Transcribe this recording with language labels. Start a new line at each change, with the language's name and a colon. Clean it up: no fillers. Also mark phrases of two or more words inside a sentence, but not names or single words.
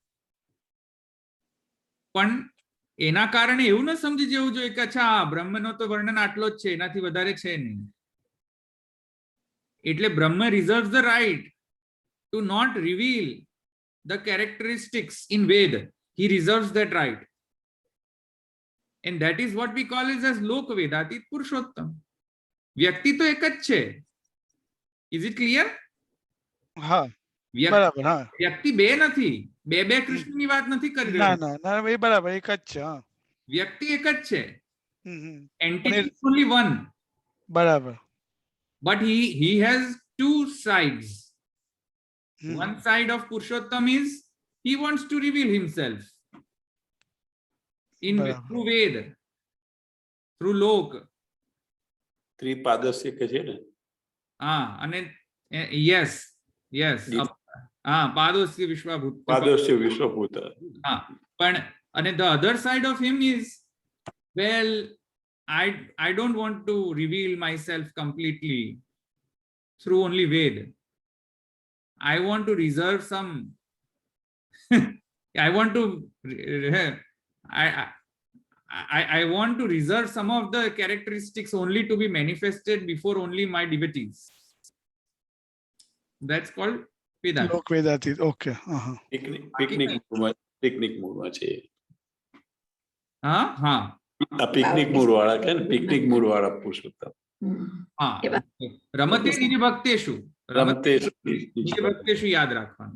Gujarati: પણ એના કારણે એવું ન સમજી જવું જોઈએ કે અચ્છા બ્રહ્મનો તો વર્ણન આટલો જ છે, એનાથી વધારે છે નહીં.
English: એટલે Brahm reserves the right to not reveal the characteristics in Ved. He reserves that right. And that is what we call as Lok Vedatit Purushottam.
Gujarati: વ્યક્તિ તો એક જ છે.
English: Is it clear?
Gujarati: હા, બરાબર. હા, વ્યક્તિ બે નથી. બે કૃષ્ણની વાત નથી કરી ના રહ્યો. ના એ બરાબર એક જ છે. હા, વ્યક્તિ એક જ છે. Entity પણ
English: is only one.
Gujarati: બરાબર.
English: But he has two sides. One side of Purushottam is he wants to reveal himself in through Ved, through Lok.
Gujarati: ત્રિપાદસ્ય કે છે ને? અને yes
Sanskrit: પાદોસ્ય વિશ્વભૂત. પાદસ્ય વિશ્વભૂત.
Gujarati: પણ અને
English: the other side of him is, well, I don't want to reveal myself completely through only Ved. I want to reserve some I want to reserve some of the characteristics only to be manifested before only my devotees. That's called Vedanta.
Gujarati: લોક વેદાતીત. ઓકે. પિકનિક મૂડમાં છે. હા, પિકનિક મૂડ વાળા કે ને, પિકનિક મૂડ વાળા પુરુષોત્તમ.
Sanskrit: રમતે નિજ ભક્તેષુ. નિજ ભક્તેષુ
Gujarati: યાદ રાખવાનું.